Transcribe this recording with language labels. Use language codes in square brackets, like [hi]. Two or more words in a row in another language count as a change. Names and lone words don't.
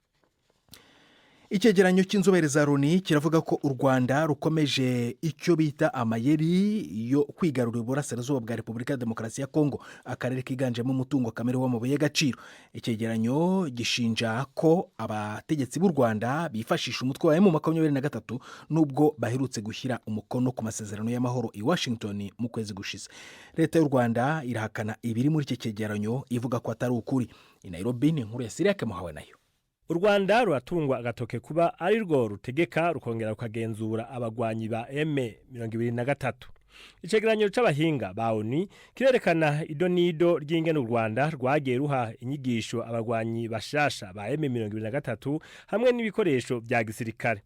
[rw] Icyegeranyo cy'inzobere za Loni kiravuga ko u Rwanda rukomeje icyo bita amayeri yo kwigarurira uburasirazuba bwa Repubulika ya Demokarasi ya Kongo, akarere kiganjemo umutungo kamere w'amabuye y'agaciro. Icyegeranyo gishinja ko abategetsi b'u Rwanda bifashisha umutwe wa M23 nubwo baherutse gushyira umukono ku masezerano y'amahoro i Washington mu kwezi gushize. Leta y'u Rwanda irahakana ibiri muri iki cyegeranyo, ivuga ko atari ukuri. [rn] I Nairobi ni inkuru ya Siriake Muhawe nayo. U Rwanda ruratungwa agatoke kuba ari rwo rutegeka rukongera rukagenzura abagwanyi ba M23. Icegeranyo c'abahinga ba ONU kirerekana idonido ry'ingene u Rwanda rwagiye ruha inyigisho abagwanyi bashasha ba M23 hamwe n'ibikoresho bya gisirikare.